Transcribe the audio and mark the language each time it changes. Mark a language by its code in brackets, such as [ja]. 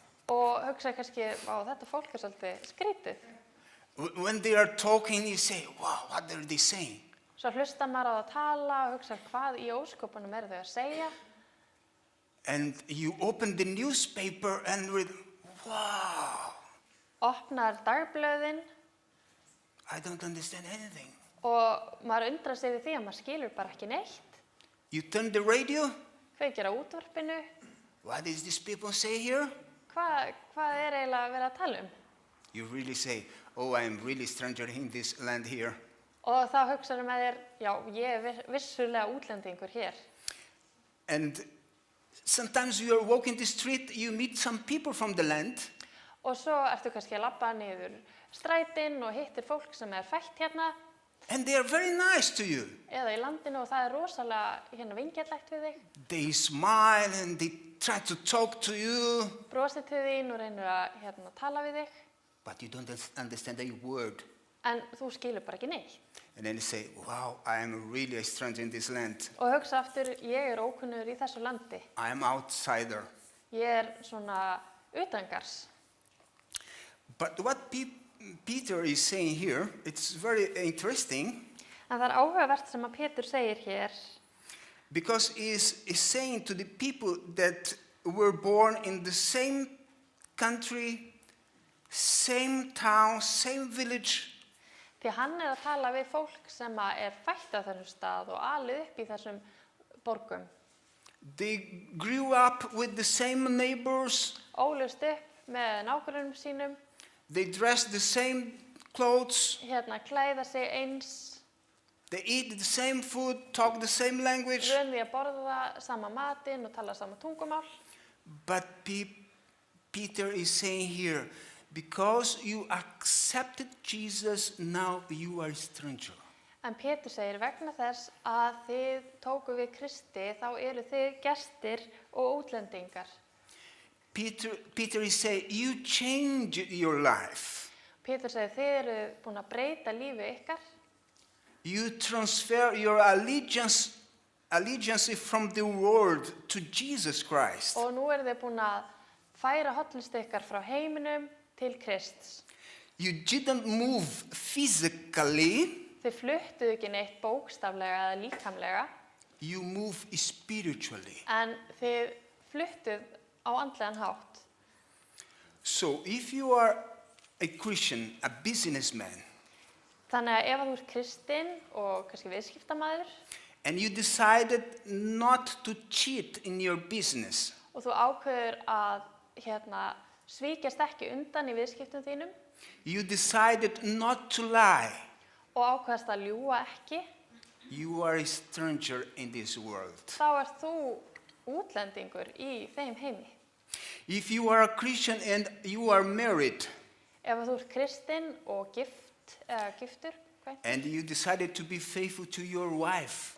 [is] og hugsa kannski, vá, þetta fólk er svolítið skrítið. [en] When they are talking, you say, wow, what are they saying? [is] Svo hlustar maður á það að tala og hugsa hvað í ósköpunum eru þau að segja. [en] And you open the newspaper and read, wow, [is] Opnar dagblöðin [en] I don't understand anything. [is] og maður undrar sig við því að maður skilur bara ekki neitt. [en] You turn the radio, [is] Kveikir á útvarpinu, [en] what is these people say here? [is] hvað er eiginlega að vera að tala um? [en] You really say, oh, I am really stranger in this land here. [is] Og þá hugsaðu með þér, já, ég er vissulega útlendingur hér. [en] And sometimes you are walking the street, you meet some people from the land, [is] Og svo ertu kannski að labba niður strætin og hittir fólk sem er fætt hérna [en] and they are very nice to you. [is] eða í landinu og það er rosalega vingjarnlegt við þig. [en] They smile and they try to talk to you, [is] Brosir til þín og reynir að tala við þig, [en] but you don't understand a word. [is] en þú skilur bara ekki neitt. [en] And then you say, wow, I am really a stranger in this land. [is] Og hugsa aftur, ég er ókunnur í þessu landi. [en] I am outsider. [is] Ég er svona utangars. [en] But what Peter is saying here, it's very interesting [is] En það er áhugavert sem að Pétur segir hér, [en] because he's saying to the people that were born in the same country, same town, same village, [is] því hann er að tala við fólk sem að er fætt á þessum stað og alið upp í þessum borgum. [en] they grew up with the same neighbors, [is] Ólust upp með nágrunum sínum, [en] they dressed the same clothes, [is] klæða sig eins, [en] they eat the same food, talk the same language. [is] vön því að borða sama matinn og tala sama tungumál. [en] But Peter is saying here, because you accepted Jesus, now you are a stranger. [is] En Pétur segir vegna þess að þið tóku við Kristi, þá eru þið gestir og útlendingar. [en] Peter is saying, you changed your life. [is] Pétur segir þið eru búin að breyta lífi ykkar. [en] You transfer your allegiance from the world to Jesus Christ. [is] Og nú eru þið búin að færa hollustu ykkar frá heiminum til Krists. [en] You didn't move physically, [is] Þið fluttuðu ekki neitt bókstaflega eða líkamlega, [en] you move spiritually. [is] en þið fluttuð á andlegan hátt. [en] So if you are a Christian, a businessman, [is] Þannig að ef þú ert kristinn og kannski viðskiptamaður [en] and you decided not to cheat in your business, [is] og þú ákveður að svíkjast ekki undan í viðskiptum þínum [en] you decided not to lie, [is] og ákveðast að ljúga ekki, [en] you are a stranger in this world. [is] þá ert þú útlendingur í þeim heimi. [en] If you are a Christian and you are married, [is] Ef þú ert kristinn og giftur, [en] and you decided to be faithful to your wife,